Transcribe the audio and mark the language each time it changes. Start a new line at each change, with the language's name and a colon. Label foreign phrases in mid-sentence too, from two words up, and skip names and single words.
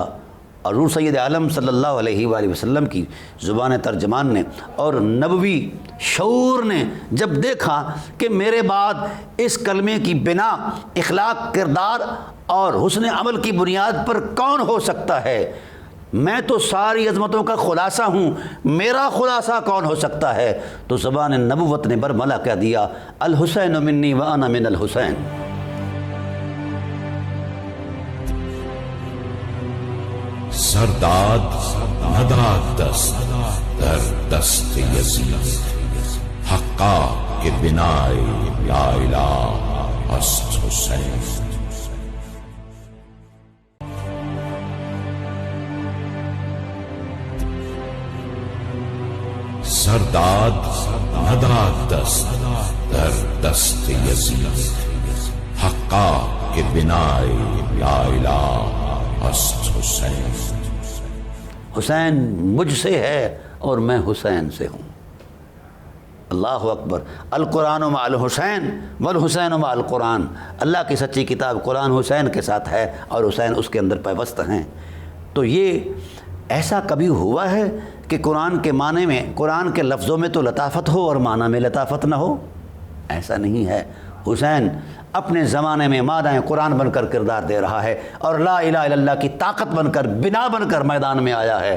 Urdu: اور حضور سید عالم
Arabic: صلی اللہ علیہ وآلہ وسلم
Urdu: کی زبان ترجمان نے اور نبوی شعور نے جب دیکھا کہ میرے بعد اس کلمے کی بنا اخلاق، کردار اور حسن عمل کی بنیاد پر کون ہو سکتا ہے، میں تو ساری عظمتوں کا خلاصہ ہوں، میرا خلاصہ کون ہو سکتا ہے، تو زبان نبوت نے برملا کہہ دیا
Arabic: الحسین منی وانا من الحسین۔
Persian: سرداد نداد دست در دست یزید، حقا کے بنائے یا الہ است حسین۔ سرداد نداد دست در دست یزید، حقا کے بنائے یا الہ است حسین۔
Urdu: حسین مجھ سے ہے اور میں حسین سے ہوں۔
Arabic: اللہ اکبر۔ القرآن مع الحسین والحسین مع القرآن،
Urdu: اللہ کی سچی کتاب قرآن حسین کے ساتھ ہے اور حسین اس کے اندر پیوست ہیں۔ تو یہ ایسا کبھی ہوا ہے کہ قرآن کے معنی میں، قرآن کے لفظوں میں تو لطافت ہو اور معنی میں لطافت نہ ہو؟ ایسا نہیں ہے۔ حسین اپنے زمانے میں معنی قرآن بن کر کردار دے رہا ہے اور
Arabic: لا الہ الا اللہ
Urdu: کی طاقت بن کر، بنا بن کر میدان میں آیا ہے۔